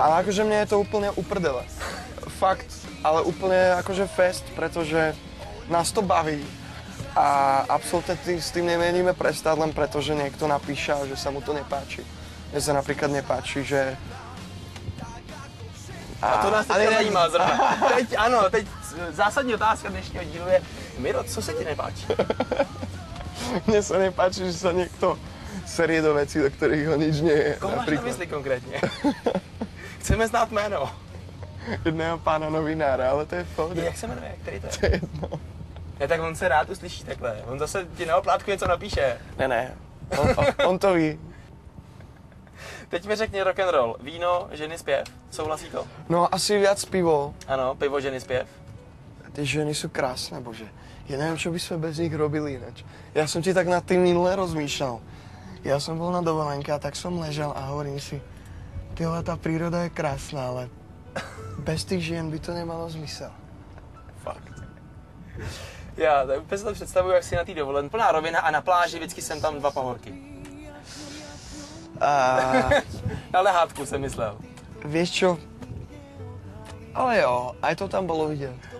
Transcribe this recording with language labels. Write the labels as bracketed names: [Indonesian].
[Slovak] ale akože mne je to úplne uprdele. Fakt, ale úplne akože fest, pretože nás to baví. A absolútne s tým nemeníme prestať len preto, že niekto napíše, že sa mu to nepáči. Mne sa napríklad nepáči, že... [Czech] A to nás teď zajímá zrovna. Teď zásadní otázka dnešního dílu je, Miro, co se ti nepáčí? [Slovak] Mne sa nepáči, že sa niekto serie do vecí, do ktorých ho nič nie je. [Czech] Koho máš na mysli konkrétně? Chceme znát jméno. [Slovak] Jedného pána novinára, ale to je v pohodě. [Czech] Jak se jmenuje? Který to je? To je jedno. Ne, tak on se rád uslyší takhle. On zase ti na oplátku něco napíše. Ne, on to ví. Teď mi řekni rock'n'roll. Víno, ženy, zpěv. Souhlasí to? [Slovak] No asi viac pivo. [Czech] Ano, pivo, ženy, zpěv. [Slovak] Ty ženy sú krásne, bože. Ja neviem, čo by sme bez nich robili ináč. Ja som ti tak nad tým minule rozmýšľal. Ja som bol na dovolenke a tak som ležal a hovorím si, tyhle, tá príroda je krásna, ale bez tých žien by to nemalo zmysel. Fakt. [Czech] Já úplně si to představuji, jak si na té dovolen. Plná rovina a na pláži vždycky jsem tam 2 pahorky. Na lehátku jsem myslel. [Slovak] Vieš čo? Ale jo, [Czech] aj to tam bolo vidět.